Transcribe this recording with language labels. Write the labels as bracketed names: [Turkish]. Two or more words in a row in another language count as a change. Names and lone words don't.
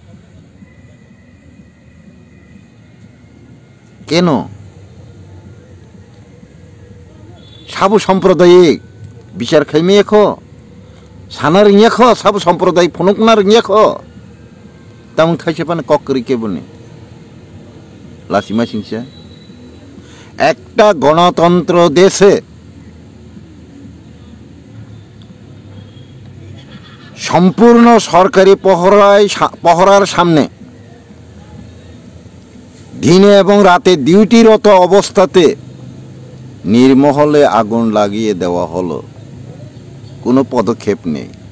[Kok Borok] केन साबु सम्प्रदायिक बिचार खायमेख साना रिंयाख साबु सम्प्रदाय फनुकना रिंयाख तामं थाइसेपानो कक्करि केबुनि लासिमा सिंसा [Bangla] একটা গণতন্ত্র দেশে সম্পূর্ণ সরকারি পহরার সামনে দিনে এবং রাতে ডিউটিরত অবস্থাতে নির্মহলে আগুন লাগিয়ে দেওয়া হলো কোনো পদক্ষেপ নেই